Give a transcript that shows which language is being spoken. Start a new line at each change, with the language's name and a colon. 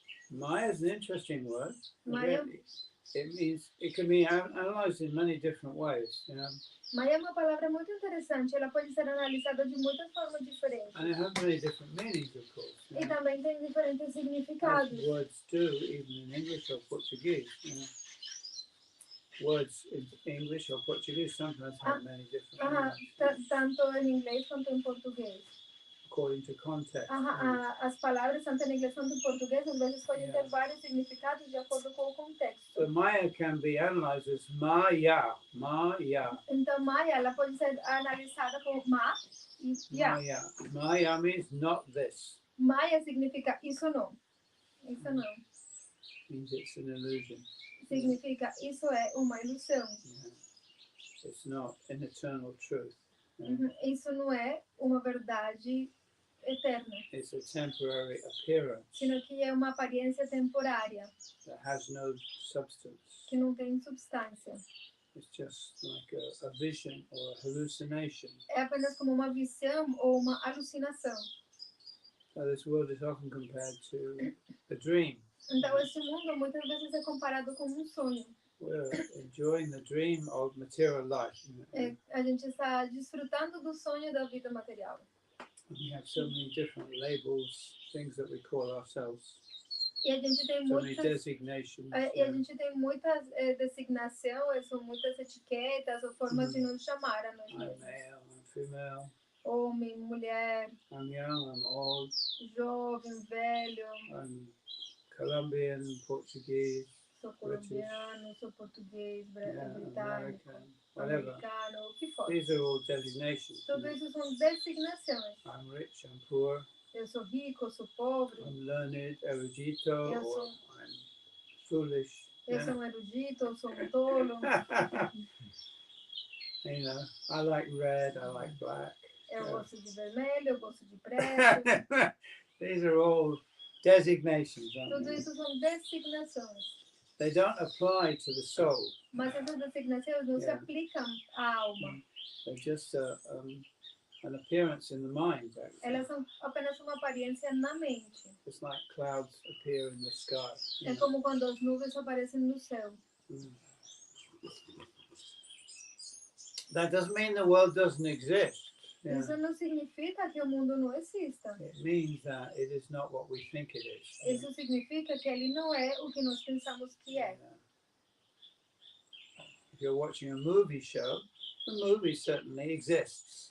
English: Maya is an interesting word. Maya. It can be analyzed in many different ways. You know?
Portuguese: Maya é uma palavra muito interessante. Ela pode ser analisada de muitas formas diferentes.
English: And it has many different meanings, of course.
Portuguese: E também tem diferentes significados.
English: As words do, even in English or Portuguese. You know? Words in English or Portuguese sometimes have many different meanings.
Portuguese: Tanto em inglês quanto em português.
English: According to context.
Portuguese: As palavras, tanto em inglês quanto em português, às vezes podem ter vários significados de acordo com o contexto.
English: So Maya can be analyzed as Maya. Maya.
Portuguese: Então, Maya, ela pode ser analisada como Ma e Ya.
English: Maya. Maya means not this.
Portuguese: Maya significa isso não. Isso não.
English: Means it's an illusion.
Portuguese: Significa isso é uma ilusão.
English: It's not an eternal truth.
Portuguese: Isso não é uma verdade eterna.
English: It's a temporary appearance.
Spanish: Sino que
Portuguese: é uma aparência temporária.
English: That has no substance.
Portuguese: Que não tem substância.
English: It's just like a vision or a hallucination.
Portuguese: É apenas como uma visão ou uma alucinação.
English: So this world is often compared to a dream.
Portuguese: Então esse mundo muitas vezes é comparado com um sonho.
English: We're enjoying the dream of material life.
Portuguese: A gente está desfrutando do sonho da vida material.
English: We have so many different labels, things that we call ourselves.
Portuguese: E a gente tem
English: So
Portuguese: muitas
English: many designations.
Portuguese: E a gente tem muitas designações, ou muitas etiquetas ou formas de nos chamar a nós
English: I'm
Portuguese: mesmos.
English: male, I'm female.
Portuguese: Homem, mulher,
English: I'm young, I'm old.
Portuguese: jovem, velho.
English: I'm Colombian, Portuguese.
Portuguese: Sou colombiano, sou português, britânico,
English: American, whatever.
Portuguese: americano, o que for.
English: These are all designations.
Portuguese: Tudo isso são designações.
English: I'm rich, I'm poor.
Portuguese: Eu sou rico, eu sou pobre.
English: I'm learned, erudito,
Portuguese: Eu
English: or
Portuguese: sou,
English: I'm foolish.
Portuguese: eu sou um erudito, eu sou um tolo.
English: You know, I like red, I like black.
Portuguese: Eu gosto de vermelho, eu gosto de preto.
English: These are all designations, aren't
Portuguese: Tudo
English: they?
Portuguese: isso são designações.
English: They don't apply to the soul.
Portuguese: Mas essas designações não se aplicam à alma.
English: They're just an appearance in the mind, actually.
Portuguese: Elas são apenas uma aparência na mente.
English: It's like clouds appear in the sky.
Portuguese: É como quando as nuvens aparecem no céu.
English: That doesn't mean the world doesn't exist. Yeah.
Portuguese: Isso não significa que o mundo não exista.
English: It means that it is not what we think it is.
Portuguese: Isso significa que ele não é o que nós pensamos que é.
English: you're watching a movie show, the movie certainly exists.